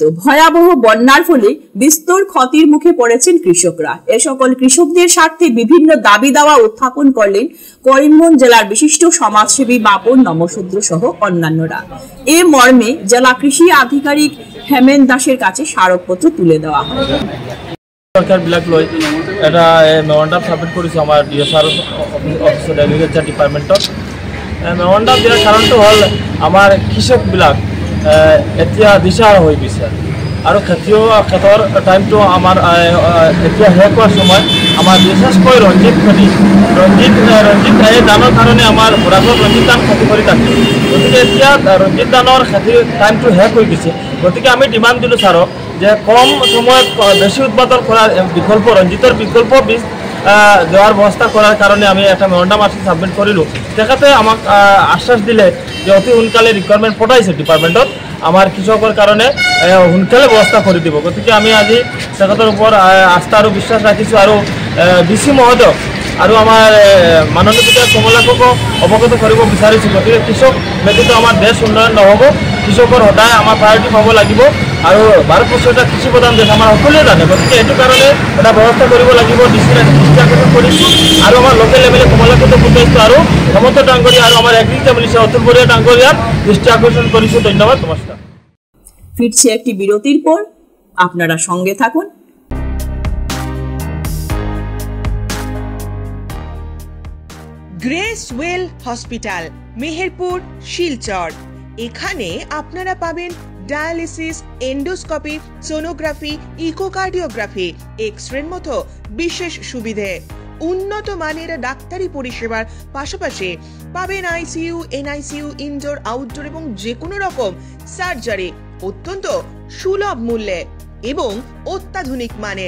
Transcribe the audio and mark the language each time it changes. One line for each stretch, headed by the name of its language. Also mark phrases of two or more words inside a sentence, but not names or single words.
Bangla: ভয়াবহ বন্যার ফলে বিস্তর ক্ষতির মুখে পড়েছেন কৃষকরা। এ সকল কৃষকদের স্বার্থে বিভিন্ন দাবি দাওয়া উত্থাপন করলেন করিমগঞ্জ জেলার বিশিষ্ট সমাজসেবী বাপন নমশূদ্র সহ অন্যান্যরা। এ মর্মে জেলা কৃষি আধিকারিক হেমেন দাসের কাছে স্মারকপত্র তুলে দেওয়া হয়।
Assamese: সরকার বিলাক লৈ এটা
English: memorandum submit
Assamese: কৰিছোঁ আমাৰ DSR অফিচত,
English: agriculture departmentত।
Assamese: মেমৰেণ্ডাম দিয়াৰ কাৰণটো হ'ল আমাৰ কৃষকবিলাক এতিয়া দিশাহাৰা হৈ গৈছে আৰু খেতিৰ টাইমটো আমাৰ এতিয়া শেষ হোৱাৰ সময়। আমাৰ বিশেষকৈ ৰঞ্জিত খেতি, ৰঞ্জিত এই ধানৰ কাৰণে আমাৰ বৰাকত ৰঞ্জিত ধান খেতি কৰি থাকে। গতিকে এতিয়া ৰঞ্জিত ধানৰ খেতিৰ টাইমটো শেষ হৈ গৈছে। গতিকে আমি ডিমাণ্ড দিলোঁ ছাৰক যে কম সময়ত বেশি উৎপাদন
Bangla: করার বিকল্প রঞ্জিতের বিকল্প বীজ দেওয়ার ব্যবস্থা করার কারণে আমি একটা মেমরেন্ডাম আসি সাবমিট করিলো।
Assamese: তেখেতে আমাক আশ্বাস দিলে যে অতি সোনকালে রিকোয়ারমেন্ট পঠাইছে ডিপার্টমেন্টত, আমার কৃষকৰ কাৰণে সোনকালে ব্যৱস্থা কৰি দিব। গতিকে আমি আজি তেখেতৰ ওপৰত আস্থা আৰু বিশ্বাস ৰাখিছোঁ আৰু DC মহোদয়ক আৰু আমাৰ মাননীয় বিধায়ক কমলাকো অৱগত কৰিব বিচাৰিছোঁ। গতিকে কৃষক ব্যতীত আমাৰ দেশ উন্নয়ন নহ'ব, কৃষকৰ সদায় আমাৰ প্ৰায়ৰিটি পাব লাগিব আৰু ভাৰতবৰ্ষ এটা কৃষি প্ৰধান দেশ আমাৰ সকলোৱে জানে। গতিকে এইটো কাৰণে এটা ব্যৱস্থা কৰিব লাগিব। দৃষ্টি আকৰ্ষণ কৰিছোঁ আৰু আমাৰ
English: local MLA
Assamese: কমলাকো পঠাইছোঁ আৰু হেমন্ত ডাঙৰীয়া আৰু আমাৰ
English: agriculture minister
Assamese: অতুল বড়ুৱা ডাঙৰীয়াৰ দৃষ্টি আকৰ্ষণ কৰিছোঁ। ধন্যবাদ, নমস্কাৰ।
Bangla: ফিরছে একটি বিরতির পর, আপনারা সঙ্গে থাকুন। গ্রেস ওয়েল হসপিটাল, মেহেরপুর, শিলচর। এখানে আপনারা পাবেন ডায়ালিসিস, এন্ডোস্কোপি, সোনোগ্রাফি, ইকোকার্ডিওগ্রাফি, এক্সরের মতো বিশেষ সুবিধে, উন্নত মানের ডাক্তারি পরিষেবার পাশাপাশি পাবেন ICU, NICU, ইনডোর, আউটডোর এবং যে কোনো রকম সার্জারি অত্যন্ত সুলভ মূল্যে এবং অত্যাধুনিক মানের।